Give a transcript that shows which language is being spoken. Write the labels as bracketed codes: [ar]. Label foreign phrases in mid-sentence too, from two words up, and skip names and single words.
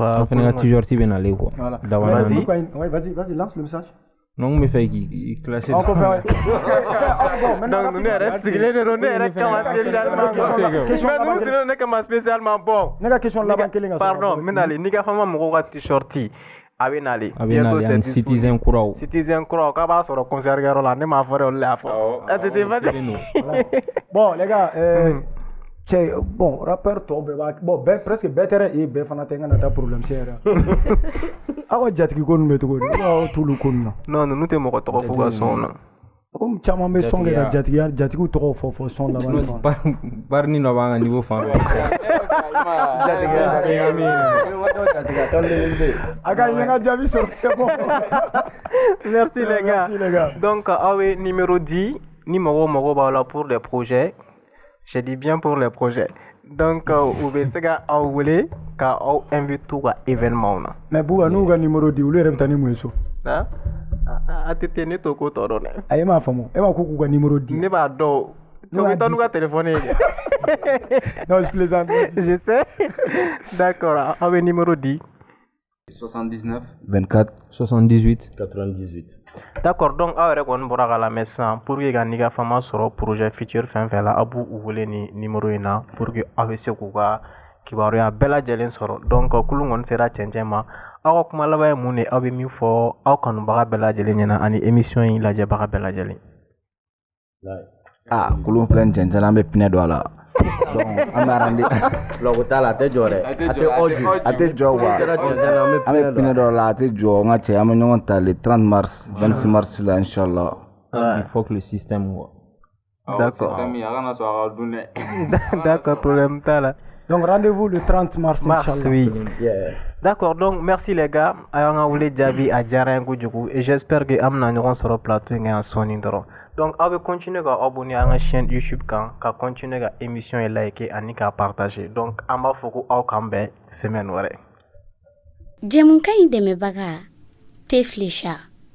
[bm] an fana ka t-shirt bɛ nalen quoi [fr] vas-y lance le message non me fait qui classer donc nous reste [bm] sigilen de ne yɛrɛ kama spécialement ne kama spécialement bon ne ka question laban kelen pardon n bɛ nalen Niga Fama mɔgɔw ka t-shirt a bɛ nalen [fr] bientôt c'est citizen kuraw [bm] k'a b'a sɔrɔ concert kɛyɔrɔ la ne m'a fɔ olu la fɔ [fr] bon les gars [bm] cɛ bon rappeur tɔw bɛɛ b'a bon bɛɛ presque bɛɛ tɛ dɛ bɛɛ fana tɛ n kana taa problème se yɛrɛ aw ka jatigi ko ninnu bɛ cogo di aw t'olu ko ninnu na non ninnu tɛ mɔgɔ tɔgɔ fɔ ka sɔn na comme caman bɛ sɔn kɛ ka jatigiw tɔgɔ fɔ sɔn laban barni dɔ b'an ka niveau fan fɛ a ka ɲɛ ka jaabi sɔrɔ [fr] c'est bon merci les gars donc [bm] aw ye numéro di ni mɔgɔw b'aw la [fr] pour des projets je dis bien pour les projets donc [bm] u bɛ se ka aw wele ka aw invite u ka événement na mais Bouba n'u ka numéro di olu yɛrɛ bɛ taa ni mun ye so a tɛ ten ne t'o ko tɔ dɔn dɛ a ye m'a faamu e m'a ko k'u ka numéro di ne b'a dɔn tu bɛ taa n'u ka téléphone ye [fr] non je plaisante je sais d'accord [bm] aw bɛ numéro di 79 24 78 98. D'accord, donc aw yɛrɛ kɔni bɔra ka lamɛn sisan [fr] pour que [bm] ka n'i ka fama sɔrɔ [fr] projet futur [bm] fɛn fɛn la a b'u wele ni numéro in na [fr] pour que [bm] aw bɛ se k'u ka kibaruya bɛɛ lajɛlen sɔrɔ donc kulu kɔni sera cɛncɛn ma aw ka kuma laban ye mun de aw bɛ min fɔ aw kanubaga bɛɛ lajɛlen ɲɛna ani émission in lajɛbaga bɛɛ lajɛlen. kulu filɛ nin cɛncɛn an bɛ pinɛ don a la donc an bɛ arandi Logo t'a la a tɛ jɔ dɛ a tɛ jɔ quoi an bɛ pinɛ dɔ la a tɛ jɔ n ka cɛ an bɛ ɲɔgɔn ta [fr] le 30 mars 26 mars [bm] la inchallah. [fr] Il faut que le système quoi. D'accord. D'accord. D'accord, problème [bm] t'a la. [fr] Donc rendez-vous le 30 mars, inchallah. Oui. [en] Yeah. [fr] D'accord, donc merci les gars. [bm] Ayanga wule jabi a diyara n ye kojugu [fr] et j'espère que [bm] an bɛna ɲɔgɔn sɔrɔ plateau in kan yan sɔɔni dɔrɔn. Donc aw bɛ continuer ka abonner an ka chaîne YouTube kan ka continuer ka émission ye liker ani ka partager. Donc an b'a fɔ ko aw k'an bɛn semaine wɛrɛ. Jɛmukan in dɛmɛbaga Teflisha.